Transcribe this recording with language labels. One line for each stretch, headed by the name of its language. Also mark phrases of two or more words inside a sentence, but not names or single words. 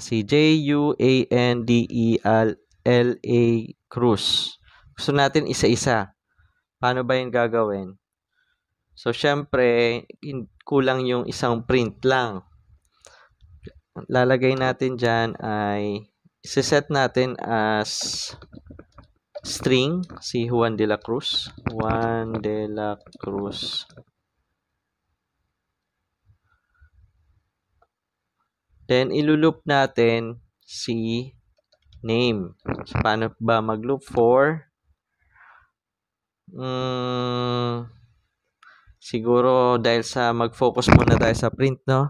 Filipino: Si Juandela Cruz. Gusto natin isa-isa. Paano ba yung gagawin? So, syempre, kulang yung isang print lang. Lalagay natin dyan ay isa-set natin
English: as string
Filipino: si Juan de la Cruz. Juan de la Cruz. Then, ilulup natin si name. So, paano ba mag-loop for? Siguro, dahil sa mag-focus muna tayo sa print, no?